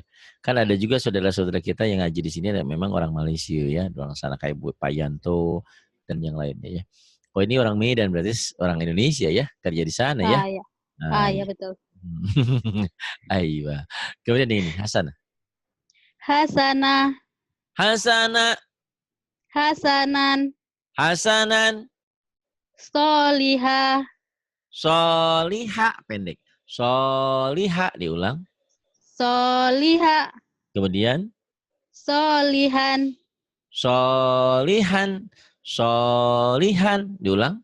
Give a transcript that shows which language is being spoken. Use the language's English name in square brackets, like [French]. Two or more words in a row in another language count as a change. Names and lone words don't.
[Indonesian] Kan ada juga saudara-saudara kita yang ngaji di sini memang orang Malaysia ya, orang sana kayak Bu Payanto dan yang lainnya ya. Oh, ini orang Medan berarti orang Indonesia ya, kerja di sana ya. Ya. Nah, Ya iya. betul. Aiwa. Kemudian ini Hasan. Hasanah. Hasana. Hasanan. Hasanan. Solihah. Soliha pendek. Soliha diulang. Soliha. Kemudian Solihan. solihan. Solihan diulang.